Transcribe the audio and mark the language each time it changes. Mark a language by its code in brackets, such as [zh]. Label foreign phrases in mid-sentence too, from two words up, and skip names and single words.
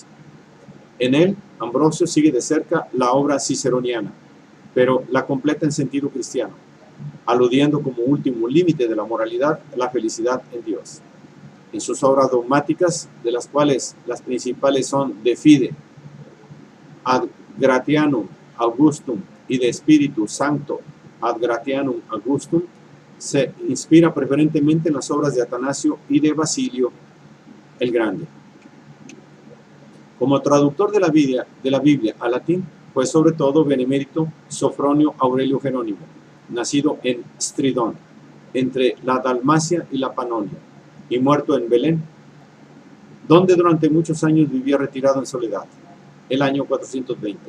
[es] En él, Ambrosio sigue de cerca la obra ciceroniana, pero la completa en sentido cristiano, aludiendo como último límite de la moralidad la felicidad en Dios. En sus obras dogmáticas, de las cuales las principales son De Fide, Ad Gratianum Augustum y De Spiritu Sancto Ad Gratianum Augustum, se inspira preferentemente en las obras de Atanasio y de Basilio el Grande. Como traductor de la Biblia al latín, fue sobre todo benemérito Sofronio Aurelio Jerónimo, nacido en Stridón, entre la Dalmacia y la Panonia, y muerto en Belén, donde durante muchos años vivía retirado en soledad, el año 420.